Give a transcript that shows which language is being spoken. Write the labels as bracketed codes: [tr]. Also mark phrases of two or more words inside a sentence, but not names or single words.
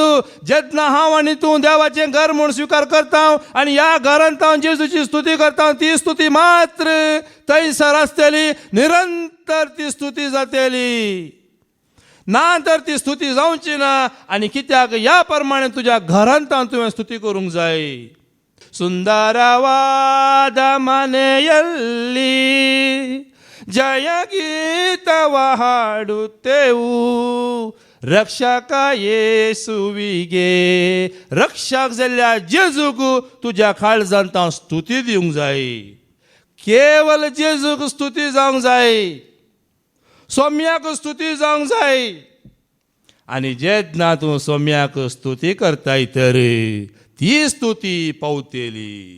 [kok] जेन्ना हांव आनी तूं देवाचें घर म्हूण स्विकार करता आनी ह्या घरांत हांव जेजूची स्तुती करता ती स्तुती मात्र थंयसर आसतली. निरंतर ती स्तुती जातली ना तर ती स्तुती जावची ना. आनी कित्याक ह्या प्रमाणे तुज्या घरांत तुवें स्तुती करूंक जाय. [kn] ಸುಂದರವಾದ ಮನೆಯಲ್ಲಿ ಜಯ ಗೀತವ ಹಾಡುತ್ತೆವು ರಕ್ಷಕ ಯೇಸುವಿಗೆ ರಕ್ಷಕ [kok] जाल्ल्या जेजूक तुज्या काळजांत हांव स्तुती दिवंक जाय केवल जेजूक स्तुती जावंक जाय सोम्याक स्तुती जावंक जाय आनी जेन्ना तूं सोम्याक स्तुती करताय तर ती स्तुती पावतली